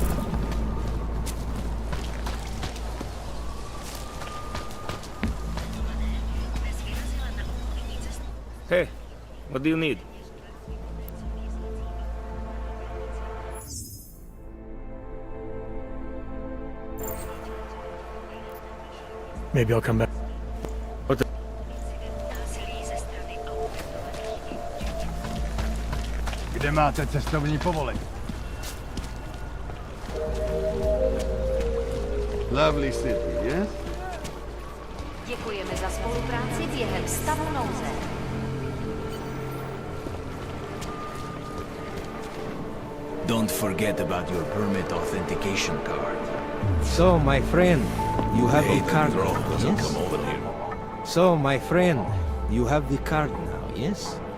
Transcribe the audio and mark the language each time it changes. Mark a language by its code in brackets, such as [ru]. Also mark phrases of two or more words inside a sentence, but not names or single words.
[en] Hey, what do you need? Maybe I'll come back. [cs] Kde máte cestovní povolení? [en] Lovely city, yes? [cs] Děkujeme za spolupráci během stavu nouze. [en] Don't forget about your permit authentication card. So, my friend, you have the card Girl now, doesn't yes? come over here. So, my friend, you have the card now, yes?